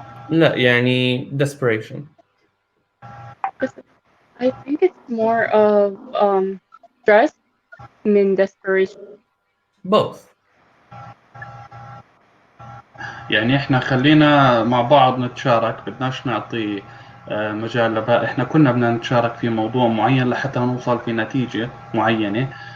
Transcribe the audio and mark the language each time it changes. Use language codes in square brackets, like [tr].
[ar] لا، يعني desperation. [en] I think it's more of stress than desperation. both. [ar] يعني إحنا خلينا مع بعض نتشارك، بدناش نعطي مجال لبهاء. إحنا كنا بدنا نتشارك في موضوع معين لحتى نوصل في نتيجة معينة.